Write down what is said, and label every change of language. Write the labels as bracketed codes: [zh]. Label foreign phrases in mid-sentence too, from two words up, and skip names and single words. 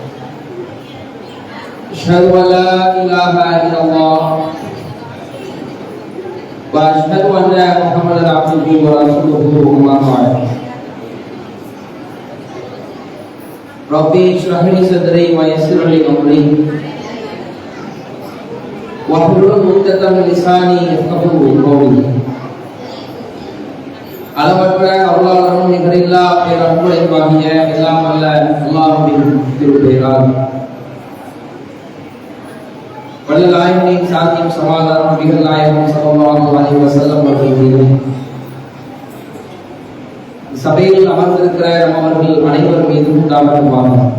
[ar] أشهد أن لا إله إلا الله وأشهد أن محمدا عبده ورسوله أما بعد. رب اشرح لي صدري ويسر لي أمري واحلل عقدة من لساني يفقهوا قولي. [ta] அளவற்ற அருளாளரும் நிகரில்லா பேரன்புடையவாகிய எல்லாம் அல்ல அல்லாஹ்வின் திருப்பெயரால் வள்ளல் நாயகனின் சாந்தியும் சமாதானம் நபிகள் நாயகம் [ar] صلى الله عليه وسلم [ta] அவர்கள் மீதும் சபையில் அமர்ந்திருக்கிற அவர்கள் அனைவர் மீதும் உண்டாவதாக.